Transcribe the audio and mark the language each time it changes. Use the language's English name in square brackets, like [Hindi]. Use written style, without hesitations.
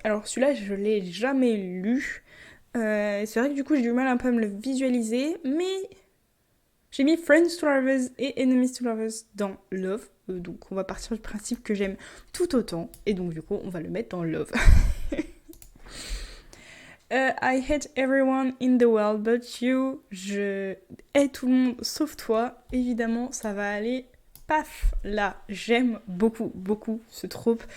[French] Alors celui-là, je l'ai jamais lu. C'est vrai que du coup, j'ai du mal un peu à me le visualiser. Mais j'ai mis Friends to Lovers et Enemies to Lovers dans Love. Donc on va partir du principe que j'aime tout autant. Et donc du coup, on va le mettre dans Love. [English] I hate everyone in the world but you. [French] Je hais tout le monde sauf toi. Évidemment, ça va aller... Paf, là, j'aime beaucoup ce trope.